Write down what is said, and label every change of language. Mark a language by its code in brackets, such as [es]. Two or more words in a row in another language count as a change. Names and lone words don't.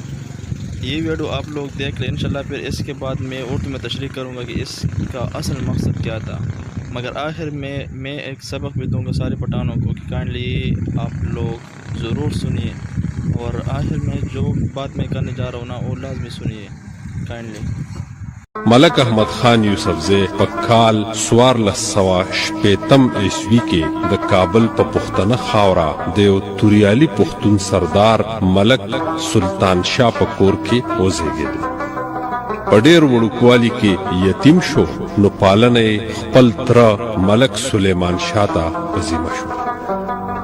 [ur] یہ ویڈیو آپ لوگ دیکھ لیں انشاءاللہ، پھر اس کے بعد میں اردو میں تشریح کروں گا کہ اس کا اصل مقصد کیا تھا، مگر آخر میں ایک سبق بھی دوں گا سارے پٹھانوں کو کہ کائنڈلی آپ لوگ ضرور سنیے، اور آخر میں جو بات میں کرنے جا رہا ہوں نا وہ لازمی سنیے کائنڈلی۔ [ps] ملک احمد خان یوسفزی پکال 1465 عیسوی کے د کابل په پښتنه خاوره د یو توریالي پښتون سردار ملک سلطان شاه په کور کې وزیږید۔ په ډېر وړوکوالي کې یتیم شو، نو پالنه یې خپل تره ملک سلیمان شاه ته پذیمه شو۔